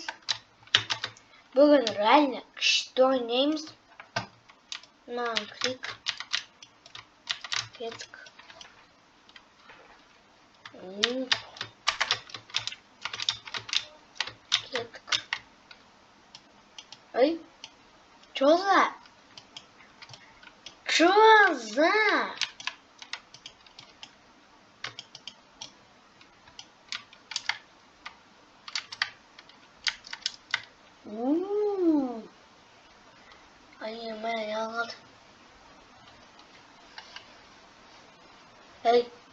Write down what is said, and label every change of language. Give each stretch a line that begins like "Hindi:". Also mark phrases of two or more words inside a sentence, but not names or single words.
Kazakh: Бүгін реально күшті ойнаймыз. Мынаған кірейік. Кеттік. Кеттік. Ой,
Russian: чё за? Чё за?
Kazakh: Ай, мен ялғады. Эй.